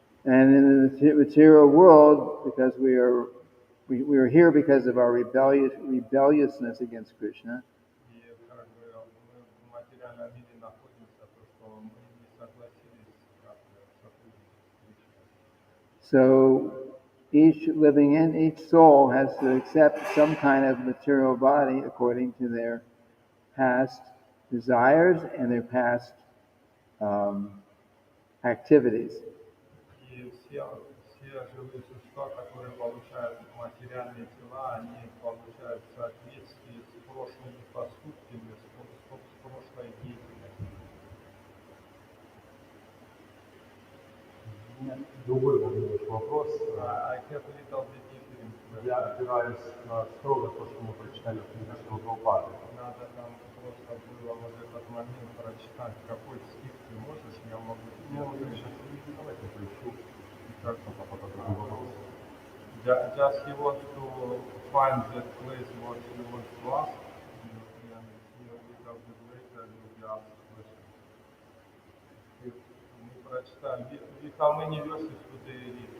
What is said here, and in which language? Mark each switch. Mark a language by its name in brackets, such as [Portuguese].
[English] And in the material world, because we are here because of our rebelliousness against Krishna. [Russian] И как бы мы в материальном мире находимся, то что мы не согласились как бы сотрудничать с Кришной. [English] So each soul has to accept some kind of material body according to their past desires and their past activities. [Russian] И все живые существа, которые получают материальные тела, они получают в соответствии с прошлыми поступками, с прошлой деятельностью. Другой задаешь вопрос. [English] I have a little bit different question. [Russian] Я опираюсь на строго то, что мы прочитали в книге Прабхупады. Надо нам просто было вот этот момент прочитать. Какой стих ты можешь, я могу Ну, тебе я сейчас давайте поищу. как А потом такой вопрос. [English] Just he wants to find that place what he wants to ask, and he a little bit later will be asked question. [Russian] Мы прочитаем. [English] How many verses today read?